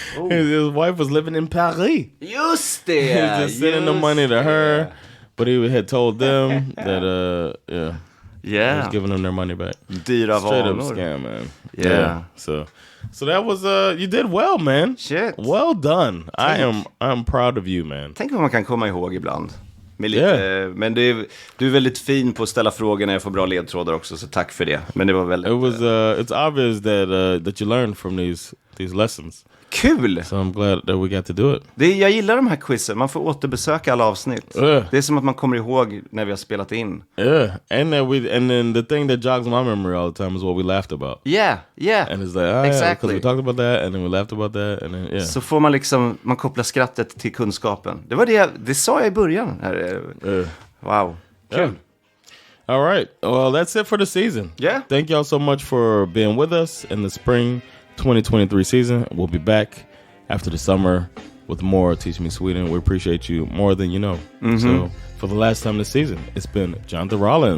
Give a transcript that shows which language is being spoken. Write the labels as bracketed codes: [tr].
[en] His wife was living in Paris. [sv] Just det. [en] He was just sending the money to her, but he had told them that he was giving them their money back. [sv] Dyra [en] Straight [sv] vanor. [en] up scam, man. Yeah. So that was you did well, man. Shit. Well done. I'm proud of you, man. [sv] Tänk vad man kan komma ihåg ibland. Med lite, men du är väldigt fin på att ställa frågor när jag får bra ledtrådar också, så tack för det. Men det var väldigt... [en] It's obvious that you learned from these lessons. [sv] Kul! [en] So I'm glad that we got to do it. [sv] Jag gillar de här quizen. Man får återbesöka alla avsnitt. Det är som att man kommer ihåg när vi har spelat in. [en] Yeah, and then the thing that jogs my memory all the time is what we laughed about. Yeah. And it's like, exactly. Because we talked about that, and then we laughed about that, and then, [sv] Så får man man kopplar skrattet till kunskapen. Det var det sa jag i början. [en] Wow. Kul. Yeah. All right. Well, that's it for the season. Yeah. Thank y'all so much for being with us in the spring 2023 season. We'll be back after the summer with more Teach Me Sweden. We appreciate you more than you know. So for the last time this season, it's been Jonathan Rollins